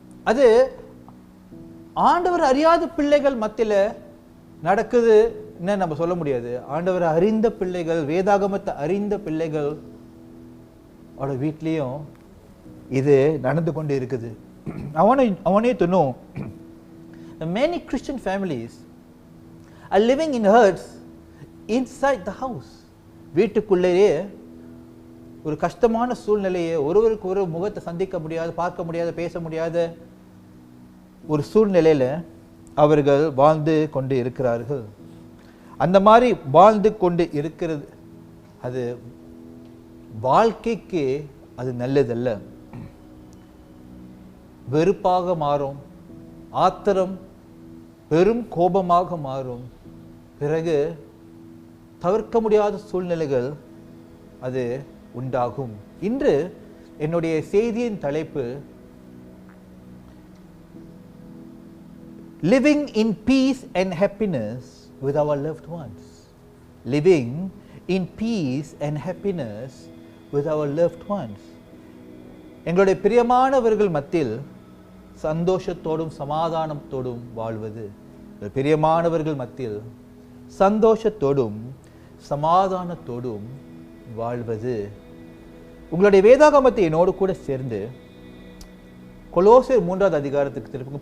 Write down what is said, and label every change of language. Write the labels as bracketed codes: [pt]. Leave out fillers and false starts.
[ta] அது ஆண்டவர் அறியாத பிள்ளைகள் மத்தியில் நடக்குது நம்ம சொல்ல முடியாது. ஆண்டவர் அறிந்த பிள்ளைகள், வேதாகமத்தை அறிந்த பிள்ளைகள் அவரோட வீட்லேயும் இது நடந்து கொண்டு இருக்குது. [en] I want you to know that many Christian families are living in hurts inside the house. [ta] வீட்டுக்குள்ளேயே ஒரு கஷ்டமான சூழ்நிலையை, ஒருவருக்கு ஒரு முகத்தை சந்திக்க முடியாது, பார்க்க முடியாது, பேச முடியாத ஒரு சூழ்நிலையில் அவர்கள் வாழ்ந்து கொண்டு இருக்கிறார்கள். அந்த மாதிரி வாழ்ந்து கொண்டு இருக்கிறது அது வாழ்க்கைக்கு அது நல்லதல்ல. வெறுப்பாக மாறும், ஆத்திரம் பெரும் கோபமாக மாறும். பிறகு தவிர்க்க முடியாத சூழ்நிலைகள் அது உண்டாகும். இன்று என்னுடைய செய்தியின் தலைப்பு [en] living in peace and happiness with our loved ones. Living in peace and happiness with our loved ones. [ta] எங்களுடைய பிரியமானவர்கள் மத்தியில் சந்தோஷத்தோடும் சமாதானத்தோடும் வாழ்வது. பிரியமானவர்கள் மத்தியில் சந்தோஷத்தோடும் சமாதானத்தோடும் வாழ்வது. உங்களுடைய வேதாகமத்தை என்னோடு கூட சேர்ந்து கொலோசியர் 3வது அதிகாரத்துக்கு திருப்புங்க.